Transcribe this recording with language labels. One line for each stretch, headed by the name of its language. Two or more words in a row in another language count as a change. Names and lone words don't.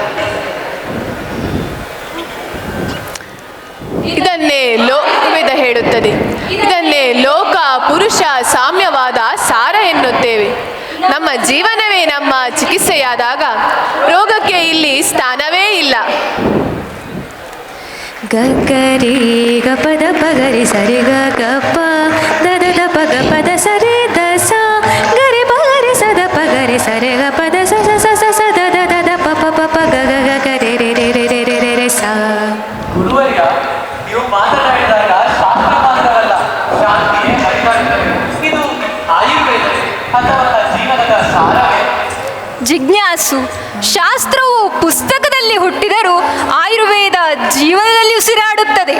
Kannada: ಇದನ್ನೇ ಲೋಕವೇದ ಹೇಳುತ್ತದೆ. ಇದನ್ನೇ ಲೋಕ ಪುರುಷ ಸಾಮ್ಯವಾದ ಸಾರ ಎನ್ನುತ್ತೇವೆ. ನಮ್ಮ ಜೀವನವೇ ನಮ್ಮ ಚಿಕಿತ್ಸೆಯಾದಾಗ ರೋಗಕ್ಕೆ ಇಲ್ಲಿ ಸ್ಥಾನವೇ ಇಲ್ಲ. ಗರಿ ಗಪದ ಪಗರಿ ಸರಿ ಗಪ್ಪ ದದ ಪಗ ಪದ ಸರಿ ದಸ ಗರಿ ಪಗರಿ ಸದ ಪಗರಿ ಸರಿ ಗ ಪದ ಸ ಸ ಸ ಸ ದದ ದದ ಪ ಪ ಪ ಪ ಗ ಗ ಗ ಗ ರೇ ರೇ ರೇ ರೇ ರೇ ರೇ ರೇ ರೇ ಸ. ಗುರುವರ್ಯ, ನೀವು ಮಾತನಾಡಿದಾಗ ಶಾಸ್ತ್ರ ಮಾತ್ರವಲ್ಲ, ಶಾಂತಿಯೇ ಹರಿವಾಗುತ್ತದೆ. ಇದು ಆಯುರ್ವೇದ ಅಥವಾ ಜೀವನದ ಸಾರವೇ? ಜಿಜ್ಞಾಸು, ಶಾಸ್ತ್ರವು ಪುಸ್ತಕದಲ್ಲಿ ಹುಟ್ಟಿದರೂ ಆಯುರ್ವೇದ ಜೀವನದಲ್ಲಿ ಉಸಿರಾಡುತ್ತದೆ.